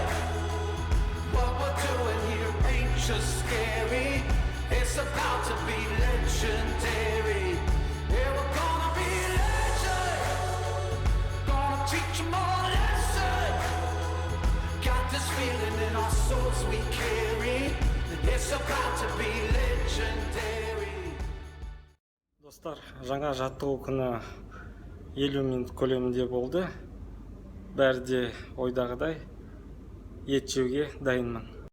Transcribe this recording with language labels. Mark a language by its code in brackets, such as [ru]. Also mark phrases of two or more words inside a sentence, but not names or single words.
[en] What we're doing here ain't just scary, it's about to be legendary. Yeah, we're gonna be legends, gonna teach them all a lesson. Got this feeling in our souls we carry, it's about to be legendary. [kk] Достар, жаңа жаттығу күні 50 минут көлемінде болды. Бәрі де ойдағыдай ет жеуге дайынмын.